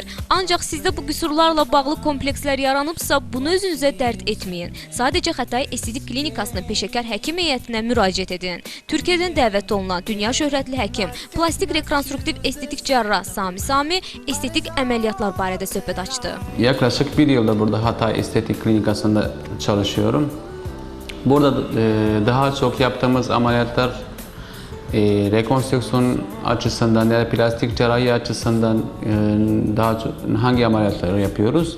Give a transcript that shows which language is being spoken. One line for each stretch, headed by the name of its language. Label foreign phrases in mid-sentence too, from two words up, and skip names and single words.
Azerbaijani: Ancaq sizdə bu qüsurlarla bağlı komplekslər yaranıbsa, bunu özünüzə dərd etməyin. Sadəcə Xətai estetik klinikasının peşəkar həkim heyətinə müraciət edin. Türkiyədən dəvət olunan dünya şöhrətli həkim, plastik rekonstruktiv estetik cərrah Sami estetik əməliyyatlar barədə söhbət açdı.
Turkish: Yaklaşık bir yıldır burada Hatay Estetik Klinikası'nda çalışıyorum. Burada daha çok yaptığımız ameliyatlar rekonstrüksiyon açısından ya da plastik cerrahi açısından daha çok hangi ameliyatları yapıyoruz?